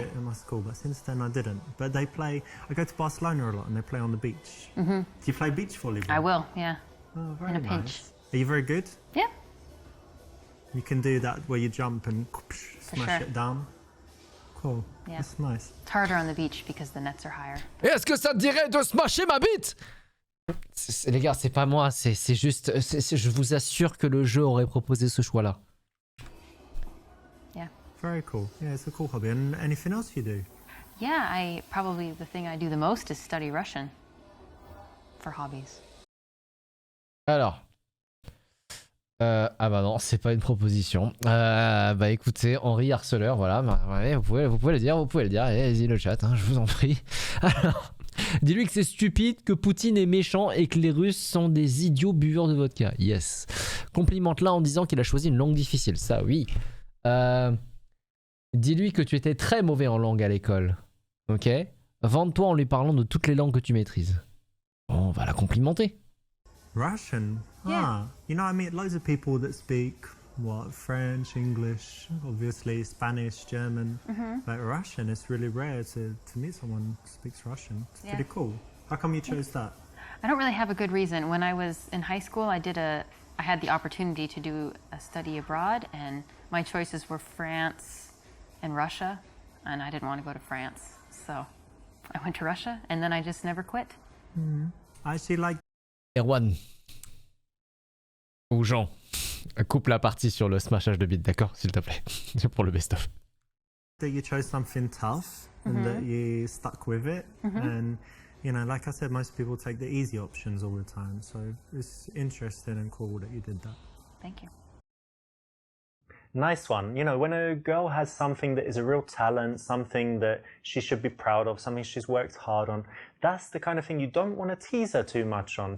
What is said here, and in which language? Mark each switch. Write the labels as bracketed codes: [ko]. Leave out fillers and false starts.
[en] it in my school, but since then I didn't. But I go to Barcelona a lot and they play on the beach. Do you play beach volleyball? I will, yeah. Oh, very in a nice. pinch. Are you very good? Yeah. You can do that where you jump and smash sure. it down. Cool. Yeah. That's nice. It's harder on the beach because the nets are higher. [fr] Est-ce que ça te dirait de smasher ma bite? Les gars, c'est pas moi, c'est juste... je vous assure que le jeu aurait proposé ce choix-là. [en] Yeah. Very cool. Yeah, it's a cool hobby. And anything else you do? Yeah, probably the thing I do the most is study Russian for hobbies. [fr] Alors. Ah bah non, c'est pas une proposition. Bah écoutez, Henri Harceleur, voilà. Ouais, vous pouvez le dire, Allez-y le chat, hein, je vous en prie. Alors, dis-lui que c'est stupide, que Poutine est méchant et que les Russes sont des idiots buveurs de vodka. Yes. Complimente-la en disant qu'il a choisi une langue difficile. Ça, oui. Dis-lui que tu étais très mauvais en langue à l'école. Ok? Vante-toi en lui parlant de toutes les langues que tu maîtrises. Bon, on va la complimenter. [en] Russian? Yeah. Ah, you know, I meet loads of people that speak, French, English, obviously Spanish, German. But Russian, it's really rare to meet someone who speaks Russian. It's Yeah. pretty cool. How come you chose that? I don't really have a good reason. When I was in high school, I had the opportunity to do a study abroad, and my choices were France and Russia, and I didn't want to go to France, so I went to Russia, and then I just never quit. I actually like [fr] Erwan. Ou Jean. Coupe la partie sur le smashage de bits, d'accord? S'il te plaît. Pour le best-of. [en] that you chose something tough and that you stuck with it. And, you know, like I said, most people take the easy options all the time. So it's interesting and cool that you did that. Thank you. Nice one. You know, when a girl has something that is a real talent, something that she should be proud of, something she's worked hard on, that's the kind of thing you don't want to tease her too much on.